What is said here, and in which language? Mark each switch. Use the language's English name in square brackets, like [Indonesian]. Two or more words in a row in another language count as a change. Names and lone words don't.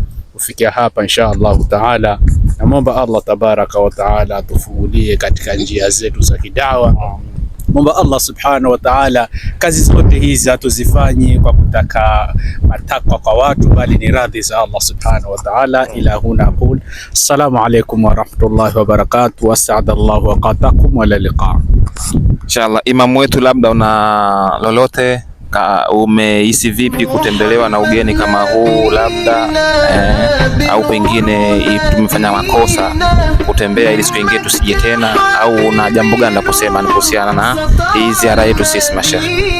[Swahili] Kufikia hapa [Arabic] إن شاء الله تعالى, [Swahili] namwomba [Arabic] الله تبارك وتعالى [Swahili] atufungulie katika njia zetu za kidawa. Mwomba [Arabic] الله سبحانه وتعالى [Swahili] kazi zote hizi atuzifanye kwa kutaka matakwa kwa watu, bali ni radhi za [Arabic] الله سبحانه وتعالى. إلى هنا أقول السلام عليكم ورحمة الله وبركاته, وأسعد الله أوقاتكم وإلى اللقاء. إن شاء الله, [Swahili] imamu wetu, labda una lolote, umehisi vipi kutembelewa na ugeni kama huu labda au pengine tumefanya makosa kutembea ili siku nyingine tusije tena, au una jambo gani la kusema kuhusiana na hii ziara yetu sisi mashehe?